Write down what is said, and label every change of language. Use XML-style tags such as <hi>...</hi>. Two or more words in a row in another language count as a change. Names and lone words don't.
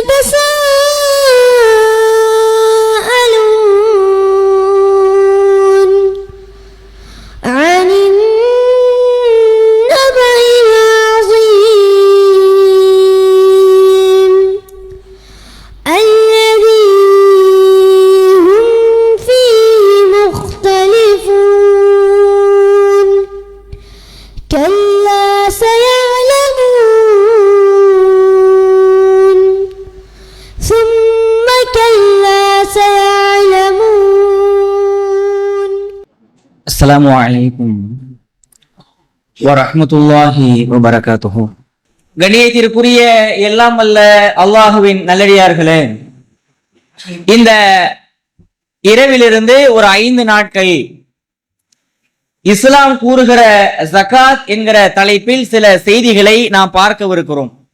<ar>يتساءلون عن النبأ العظيم الذي هم فيه مختلفون كلا سيعلمون ثم كلا سيعلمون. السلام عليكم ورحمة الله وبركاته.</ar> <ta>கண்ணியத்திற்குரிய எல்லாம் வல்ல அல்லாஹுவின் நல்லடியார்களே, இந்த இரவிலிருந்து ஒரு 5 நாட்கள் இஸ்லாம் கூறுகிற ஜகாத் என்கிற தலைப்பில் சில செய்திகளை நாம் பார்க்கவிருக்கிறோம்.</ta>